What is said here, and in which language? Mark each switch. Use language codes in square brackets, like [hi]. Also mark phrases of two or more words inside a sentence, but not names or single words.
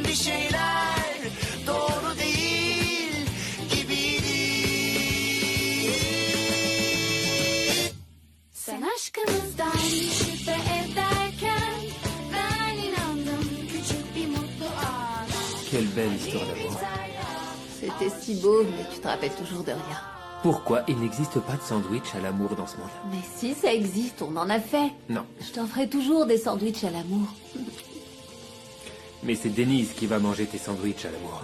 [tr] Bir şeyler doğru değil gibiydi. Sen aşkımızdan şüphe ederken ben inandım küçük bir mutlu ana. [fr] Quelle belle histoire d'amour. C'était si beau, mais tu te rappelles toujours de rien. Pourquoi il n'existe pas de sandwich à l'amour dans ce monde? Mais si, ça existe, on en a fait. Non, Je t'en ferai toujours des sandwichs à l'amour. mais c'est Denise qui va manger tes sandwichs à l'amour.